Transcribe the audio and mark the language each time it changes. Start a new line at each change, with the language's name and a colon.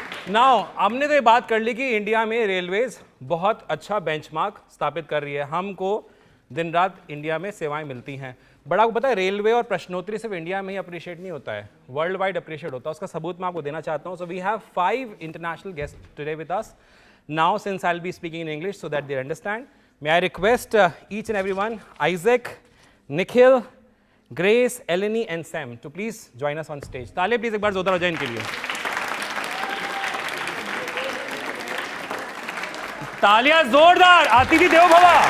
Hindi: Now हमने तो ये बात कर ली कि इंडिया में रेलवेज बहुत अच्छा बेंचमार्क स्थापित कर रही है, हमको दिन रात इंडिया में सेवाएं मिलती हैं। बड़ा आपको पता है रेलवे और प्रश्नोत्तरी सिर्फ इंडिया में ही अप्रिशिएट नहीं होता है, वर्ल्ड वाइड अप्रिशिएट होता है। उसका सबूत मैं आपको देना चाहता हूँ।
English: So we have 5 international guest today with us now, since I will be speaking in English so that they understand. May I request each and everyone, Isaac, Nikhil, Grace, Eleni and Sam to please join us on stage.
Hindi: ताले please एक बार जोरदार हो जाए इनके लिए। तालियां जोरदार, अतिथि देवो भव।